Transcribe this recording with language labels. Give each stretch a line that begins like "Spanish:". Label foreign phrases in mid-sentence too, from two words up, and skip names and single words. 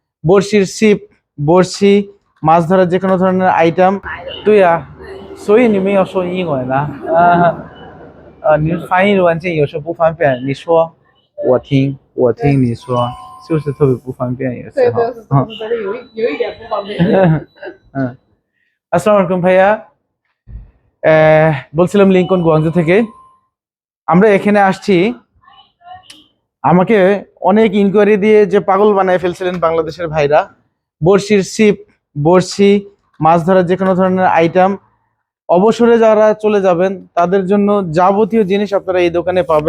Bangla: বড়শির ছিপ, বড়শি, মাছ ধরার যে কোনো ধরনের আইটেম।
Chinese: তুই 所以你们要说英文啊？你翻译文件有时候不方便，你说我听你说，就是特别不方便有时候。有一点不方便。
Bangla: 嗯，আসসালামু আলাইকুম ভাইয়া। বলছিলাম লিংকন গুয়াংজু থেকে। আমরা এখানে আসছি, আমাকে অনেক ইনকোয়ারি দিয়ে যে পাগল বানায় ফেলছিলেন বাংলাদেশের ভাইরা। বড়শির ছিপ, বড়শি, মাছ ধরার যে কোনো ধরনের আইটেম, অবসরে যারা চলে যাবেন তাদের জন্য যাবতীয় জিনিস আপনারা এই দোকানে পাবেন।